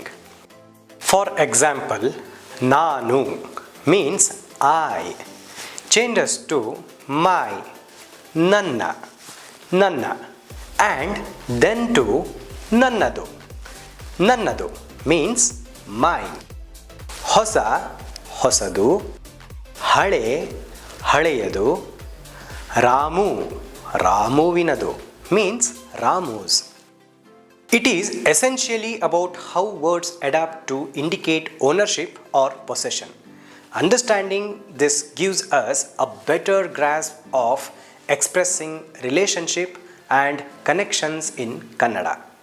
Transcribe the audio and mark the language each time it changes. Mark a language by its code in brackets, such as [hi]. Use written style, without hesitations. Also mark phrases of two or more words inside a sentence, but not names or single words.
[en] For example, Nanu means I, changes to my, Nanna, and then to Nannadu. Nannadu means mine. Hosa, hosadu, hale, haleyadu, Ramu, Ramuvinadu means Ramu's. It is essentially about how words adapt to indicate ownership or possession. Understanding this gives us a better grasp of expressing relationship and connections in Kannada.